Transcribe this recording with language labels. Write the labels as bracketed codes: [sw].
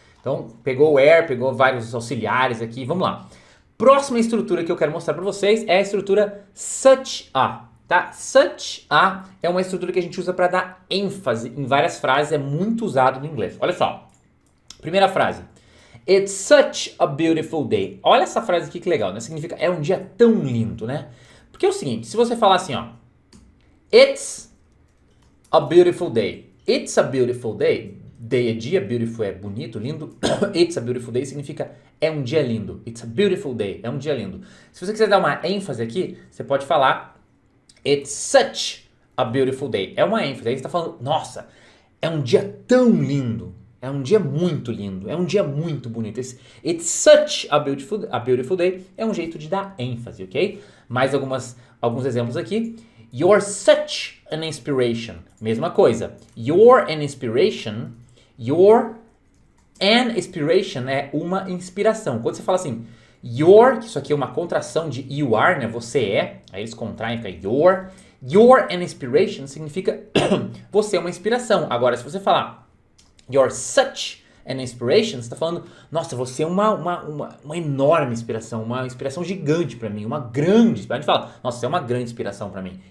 [pt] Então, pegou where, pegou vários auxiliares aqui, vamos lá. Próxima estrutura que eu quero mostrar para vocês é a estrutura such a, tá? Such a é uma estrutura que a gente usa para dar ênfase em várias frases, é muito usado no inglês. Olha só, primeira frase. [en] It's such a beautiful day. [pt] Olha essa frase aqui que legal, né? Significa é um dia tão lindo, né? Porque é o seguinte, se você falar assim, ó. [en] It's a beautiful day. It's a beautiful day. [pt] Day é dia, beautiful é bonito, lindo. [en] It's a beautiful day [pt] significa é um dia lindo. It's a beautiful day, é um dia lindo. Se você quiser dar uma ênfase aqui, você pode falar [en] It's such a beautiful day. [pt] É uma ênfase. Aí você está falando, nossa, é um dia tão lindo. É um dia muito lindo, é um dia muito bonito. [en] It's such a beautiful day [pt] é um jeito de dar ênfase, ok? Mais alguns exemplos aqui. [en] You're such an inspiration. [pt] Mesma coisa. [en] You're an inspiration. You're an inspiration [pt] é uma inspiração. Quando você fala assim, you're, isso aqui é uma contração de you are, né? Você é. Aí eles contraem, fica you're. [en] You're an inspiration [pt] significa você é uma inspiração. Agora, se você falar [en] you're such an inspiration, [pt] você está falando, nossa, você é uma enorme inspiração, uma inspiração gigante para mim, uma grande inspiração. A gente fala, nossa, você é uma grande inspiração para mim.